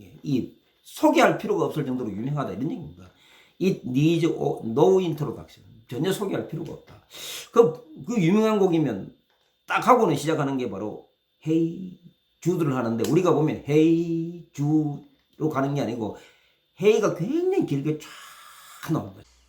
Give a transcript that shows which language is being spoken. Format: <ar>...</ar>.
<ko>이 소개할 필요가 없을 정도로 유명하다 이런 얘기입니다.</ko> <en>It needs no introduction.</en> <ko>전혀 소개할 필요가 없다. 그 유명한 곡이면 딱 하고는 시작하는 게 바로 Hey 주드를 하는데 우리가 보면 Hey 주로 가는 게 아니고 Hey가 굉장히 길게 쫙 나옵니다.</ko>